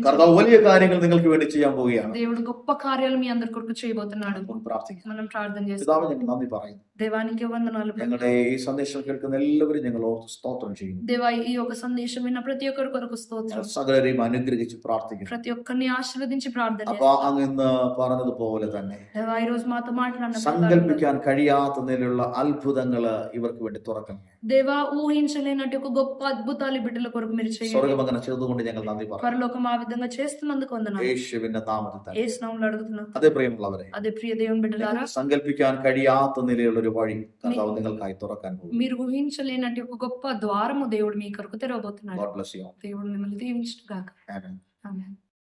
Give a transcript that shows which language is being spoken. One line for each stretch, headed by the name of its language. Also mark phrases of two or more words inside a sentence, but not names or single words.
Malayalam: കർത്താവ് വലിയ കാര്യങ്ങൾ നിങ്ങൾക്ക് വേണ്ടി ചെയ്യാൻ പോവുകയാണ്.
Telugu: దేవుడు గొప్ప కార్యాలు మీ అందరి కొరకు చేయబోతున్నాడు.
Malayalam: നമുക്ക് പ്രാർത്ഥിക്കാം.
Telugu: మనం ప్రార్థన
Malayalam: പിതാവേ,
Telugu: చేస్తాం.
Malayalam: ഞങ്ങൾ നന്ദി പറയുന്നു.
Telugu: దేవానికి వందనాలు.
Malayalam: ഞങ്ങളുടെ ഈ സന്ദേശം കേൾക്കുന്ന എല്ലാവരും ഞങ്ങൾ ഓർത്ത് സ്തോത്രം ചെയ്യുന്നു.
Telugu: దేవా, ఈ యొక్క సందేశం విన్న ప్రతి ఒక్కరి కొరకు స్తోత్రం.
Malayalam: സകലരെയും അനുഗ്രഹിച്ച് പ്രാർത്ഥിക്കുന്നു.
Telugu: ప్రతి ఒక్కరిని ఆశీర్వదించి ప్రార్థన
Malayalam: അപ്പൊ
Telugu: చేస్తాం.
Malayalam: അങ്ങ് ഇന്ന് പറഞ്ഞതുപോലെ തന്നെ
Telugu: దేవా, ఈ రోజు మాతో మాట్లాడిన ప్రకారం
Malayalam: സങ്കല്പിക്കാൻ കഴിയാത്ത നിലയിലുള്ള അത്ഭുതങ്ങള് ഇവർക്ക് വേണ്ടി തുറക്കണം.
Telugu: దేవా, ఊహించలేనట్టు ఒక గొప్ప అద్భుతాలు ఈ బిడ్డల కొరకు మీరు చేయండి.
Malayalam: സ്വർഗം അങ്ങനെ ചെയ്തുകൊണ്ട് ഞങ്ങൾ നന്ദി പറയുന്നു.
Telugu: పరలోకం ఆ విధంగా చేస్తున్నందుకు వందనాలు.
Malayalam: യേശുവിന്റെ നാമത്തിൽ തന്നെ.
Telugu: యేసు నామములో అడుగుతున్నాం.
Malayalam: അതേ പ്രിയമുള്ളവരെ,
Telugu: అదే ప్రియ దేవుని బిడ్డలారా,
Malayalam: സങ്കല്പിക്കാൻ കഴിയാത്ത നിലയിലുള്ള ഒരു വഴി കർത്താവ് നിങ്ങൾക്കായി തുറക്കാൻ പോകും.
Telugu: మీరు ఊహించలేనట్టు ఒక గొప్ప ద్వారము దేవుడు మీ కొరకు తెరవబోతున్నాడు.
English: God bless you all.
Telugu: దేవుడు మిమ్మల్ని దీవించుగాక. Amen. ఆమేన్.